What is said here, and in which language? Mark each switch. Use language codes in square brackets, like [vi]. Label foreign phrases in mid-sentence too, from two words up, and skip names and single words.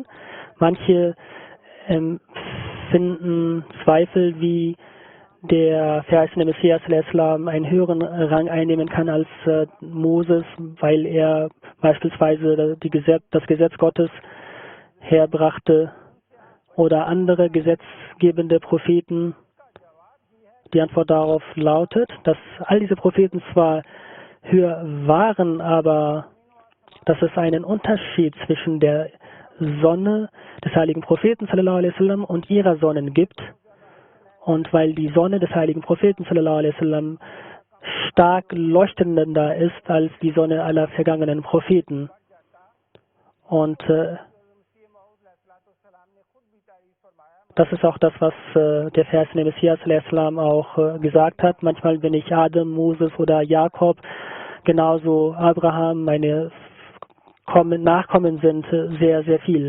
[de] Manche finden Zweifel, wie der verheißene Messias einen höheren Rang einnehmen kann als Moses, weil er beispielsweise das Gesetz Gottes herbrachte oder andere gesetzgebende Propheten. Die Antwort darauf lautet, dass all diese Propheten zwar höher waren, aber dass es einen Unterschied zwischen der Sonne des heiligen Propheten [ar] صلى الله عليه وسلم [de] und ihrer Sonnen gibt. Und weil die Sonne des heiligen Propheten [ar] صلى الله عليه وسلم [de] stark leuchtender ist als die Sonne aller vergangenen Propheten. Und das ist auch das, was der verheißene Messias auch gesagt hat. Manchmal bin ich Adam, Moses oder Jakob, genauso Abraham, meine Nachkommen sind sehr, sehr viel.